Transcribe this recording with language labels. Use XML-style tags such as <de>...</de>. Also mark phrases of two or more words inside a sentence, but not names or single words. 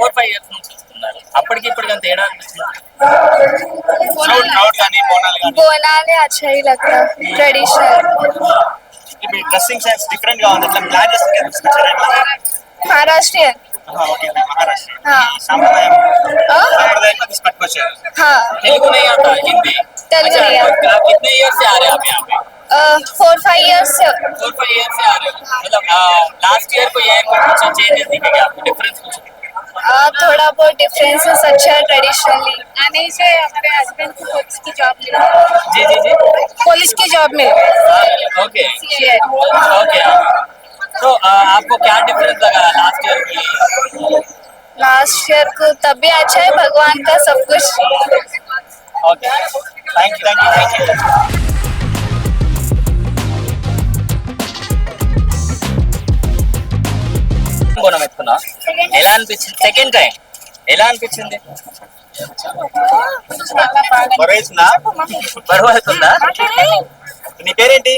<te>ఇయర్స్ నుంచి వస్తున్నారు. అప్పటికి ఇప్పటికి అంత తేడా అనిపిస్తుంది.</te> <hi>बोनाले अच्छा ही लगता है ट्रेडिशनल.</hi> <te>మీ</te> <en>dressing sense</en> <te>డిఫరెంట్ గా ఉంది. ఇట్లా ప్లాన్ చేస్తే</te> <hi>महाराष्ट्रियन.</hi> <te>ఓకే మహారాష్ట్ర</te> <hi>हाँ</hi> <te>సాంప్రదాయం</te> <hi>हाँ</hi> <te>సాంప్రదాయం తీసుకొచ్చారు.</te> <hi>हाँ तेलुगु नहीं आता, हिंदी. तेलुगु नहीं आता. आप कितने ईयर से आ रहे हैं आप यहाँ पे? 4-5 years से. 4-5 ईयर से आ रहे हो. मतलब</hi> <en>last year</en> <hi>को ये कुछ चेंजेस दिखेंगे आपको, डिफरेंस कुछ? थोड़ा बहुत डिफरेंसेस अच्छा है ट्रेडिशनली. आने से हमारे हस्बैंड को पुलिस की जॉब मिली. जी जी जी. पुलिस की जॉब मिली.</hi> <en>OK OK.</en> <hi>तो आपको क्या डिफरेंस लगा</hi> <en>last year</en> <hi>की?</hi> <en>last year</en> <hi>को तब भी अच्छा है, भगवान का सब कुछ.</hi> <en>OK thank you thank you thank you.</en> <te>బోనం ఎత్తుకున్నా, ఎలా అనిపించింది?</te> <en>second time</en> <te>ఎలా అనిపించింది? బరువు అవుతుందా? నీ పేరేంటి?</te>